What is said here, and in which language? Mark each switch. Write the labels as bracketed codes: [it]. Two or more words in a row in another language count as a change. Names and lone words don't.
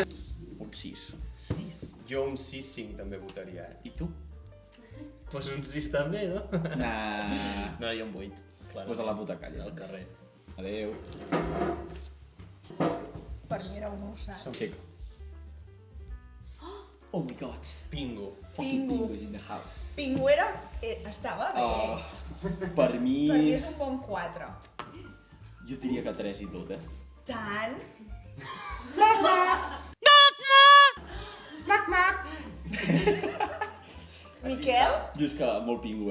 [ca] Un 6. Jo un 6-5 també votaria, I tu? Pues un 6 també, no? Nah. No, jo un 8. [es] Pues a la puta calle. [ca] Al carrer. Adeu. Per mi era un usat. Xico. [en] Oh my god. Pingo. Fucking Pingu. Pingu is in the house. [ca] Pingu era... estava bé. Per Per mi mi... és un bon 4. Jo diria que 3 i tot, eh? Tant... Miquel? Jo és que molt Pingu,